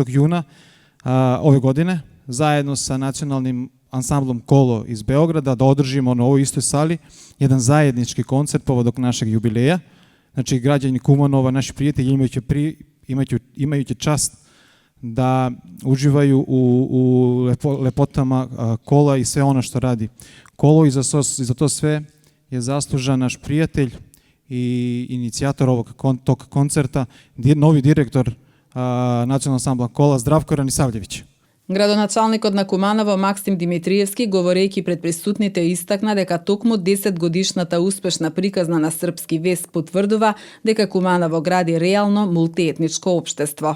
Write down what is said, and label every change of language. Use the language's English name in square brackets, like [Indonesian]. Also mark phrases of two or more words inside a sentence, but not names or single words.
[Serbian] јуна ове године заедно sa националним ансамблом Коло из Beograda да одржимо [Macedonian] на овој истој сали еден заеднички концерт поводок [Serbian] нашег јубилеја. [Macedonian] Значи, граѓани [Serbian] Куманова, наши пријатели имајуќи част да уживају у лепотама Кола и све оно што ради Коло, и за то све je zaslužan naš prijatelj i inicijator ovog koncerta, novi direktor Националnog ансамбла Кола, Здравко Ранисављевиќ. [Macedonian] Градоначалникот на Куманово Максим Димитриевски, говорејќи пред присутните, истакна дека токму 10-годишната успешна приказна на Српски вес потврдува дека Куманово гради реално мултиетничко општество.